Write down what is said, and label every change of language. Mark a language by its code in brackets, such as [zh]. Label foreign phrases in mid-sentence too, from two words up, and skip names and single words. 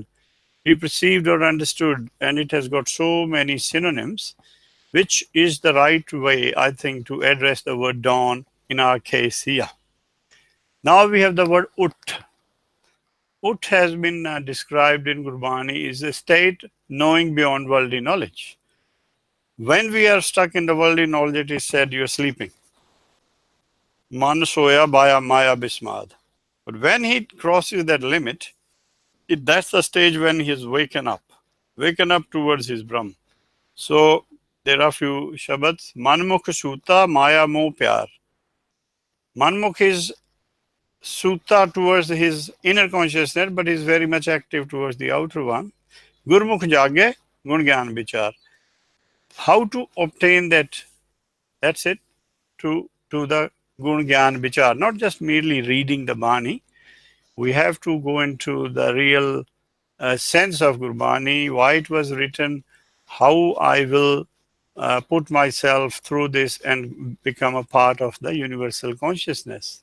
[en] Be perceived or understood. And it has got so many synonyms, which is the right way, I think, to address the word dawn in our case here. Now we have the word Ut. Ut has been described in Gurbani is a state knowing beyond worldly knowledge. When we are stuck in the worldly knowledge, it is said you are sleeping. [pa] ਮਨ ਸੋਇਆ ਬਇਆ ਮਾਇਆ ਬਿਸਮਾਦ. [en] But when he crosses that limit, that's the stage when he is waken up towards his Brahm. So there are few shabads. [pa] ਮਨਮੁਖ ਸੁਤਾ ਮਾਇਆ ਮੋਹ ਪਿਆਰ. [en] Manmukh is Sutta towards his inner consciousness, but is very much active towards the outer one. [pa] ਗੁਰਮੁਖ ਜਾਗੇ, ਗੁਣ ਗਿਆਨ ਵੀਚਾਰ. [en] How to obtain that? That's it. To the [pa] ਗੁਣ ਗਿਆਨ ਵੀਚਾਰ. [en] Not just merely reading the Bani. We have to go into the real sense of Gurbani, why it was written, how I will put myself through this and become a part of the universal consciousness.